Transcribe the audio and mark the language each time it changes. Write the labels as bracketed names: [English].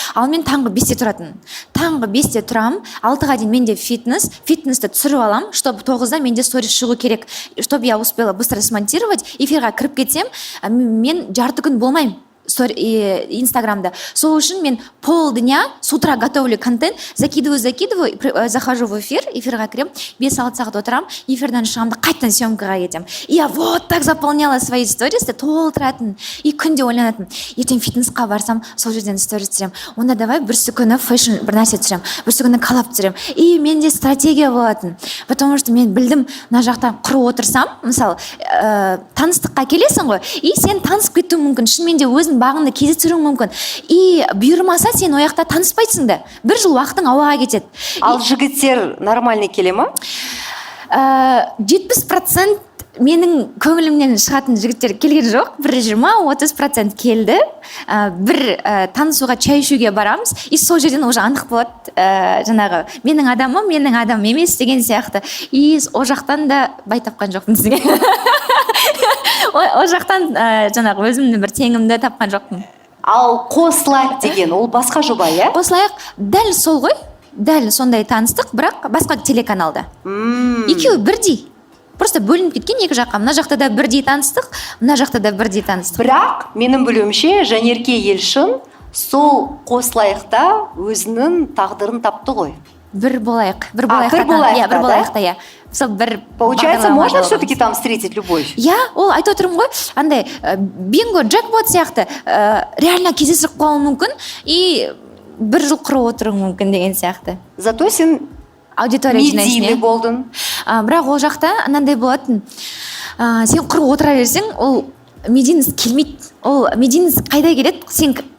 [Kazakh] Ал мен таңғы 5-те тұратын. Таңғы 5-те тұрам, 6-ға дейін менде фитнесті түсіріп алам, чтобы 9-да менде сторис шығу керек, [Russian] чтобы я успела быстро смонтировать. [Kazakh] Эфирға кіріп кетсем, мен жарты күн болмаймын инстаграмда. Сол үшін мен [Russian] полдня с утра готовлю контент, закидываю, захожу в эфир, [Kazakh] эфирға кірем, 5-6 сағат отырам, эфирден шығамды, қайтадан съемкаға кетем. [Russian] И я вот так заполняла свои стористы, [Kazakh] толтыратын. И күнде ойланатын, ертең фитнесқа барсам, сол жерден сторис түсірем. Онда давай бірсі күні фэшн бір нәрсе түсірем, бірсі күні коллаб түсірем. И менде стратегия болатын. Потому что мен білдім, мына жақта құрып отырсам, мысалы, таныстыққа келесің ғой, и сен танысып кетуің мүмкін, шынымен де өзің бағыңды кездестіруің мүмкін. И бұйырмаса сен ояқта таныспайсың да. 1 жыл уақытың ауаға кетеді. Ал жігіттер нормальный келе ма? 70% менің көңілімнен шығатын жігіттер келген жоқ. 20-30% келді. Бір танысуға чай ішуге барамыз. И сол жерден уже анық болады. Жаңағы менің адамым емес деген сияқты. И ол жақтан да бай тапқан жоқпын сізге. Ол жақтан жаңағы өзімнің бір теңімді тапқан жоқпын. Ал қосылайық деген, ол басқа жоба, иә? Қосылайық, дәл сол ғой, дәл сондай таныстық, бірақ басқа телеканалда. Екеуі бірдей. Просто бөлініп кеткен екі жаққа. Мына жақта да бірдей таныстық, мына жақта да бірдей таныстық. Бірақ менің білуімше, Жанерке Елшін сол қосылайықта өзінің тағдырын тапты ғой. Бір болайық. Бір болайықта, иә. [Russian] Получается, можно все-таки там встретить любовь? [Kazakh] Я, ол айтып отырмын ғой, андай бинго, джекпот сияқты реально кездесіп қалуы мүмкін и 1 жыл құрып отыруы мүмкін деген сияқты. Зато сен аудитория медийный болдың. Бірақ ол жақта анандай болатын, сен құрып отыра берсең, ол медийность келмейді. Ол медийность қайда келеді? Сен